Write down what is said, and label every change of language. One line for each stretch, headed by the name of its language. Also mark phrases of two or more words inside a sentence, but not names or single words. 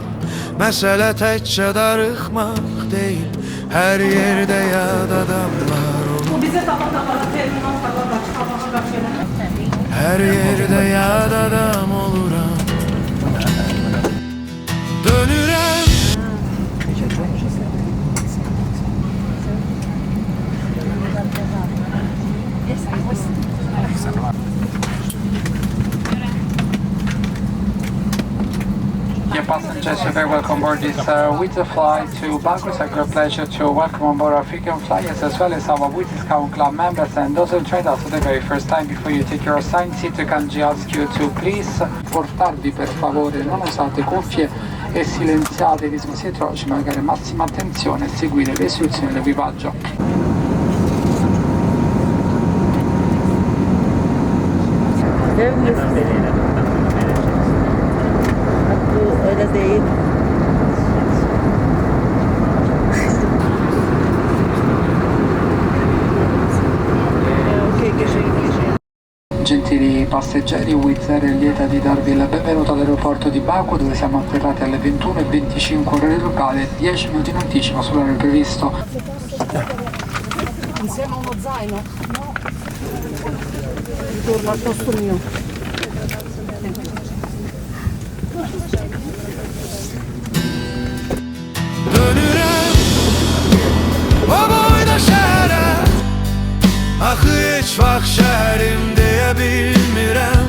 Azerbaijani: Məsələ təkcə darıxmaq deyil, hər yerdə yad adamlar olur. Hər yerdə yad adam oluram. Dönürəm.
English: Dear passengers, you're very welcome aboard this Wizz flight to Baku. It's a great pleasure to welcome on board our frequent flyers as well as our Wizz Discount Club members and those who tried us for the very first time. Before you take your assigned seat, we kindly ask you to please
Italian: portarvi per favore, non usate cuffie e silenziate i dispositivi elettronici, magari massima attenzione e seguire le istruzioni dell'equipaggio.
Turkish: Öyle değil.
Italian: Gentili passeggeri, Wizz Air è lieta di darvi il benvenuto all'aeroporto di Baku, dove siamo atterrati alle 21:25 ore locale, 10 minuti in anticipo sull'orario previsto. Insieme a uno zaino? No. Ritorno al posto mio.
Azerbaijani: Dönürəm o boyda şəhərə. Axı heç vaxt şəhərim deyə bilmirəm.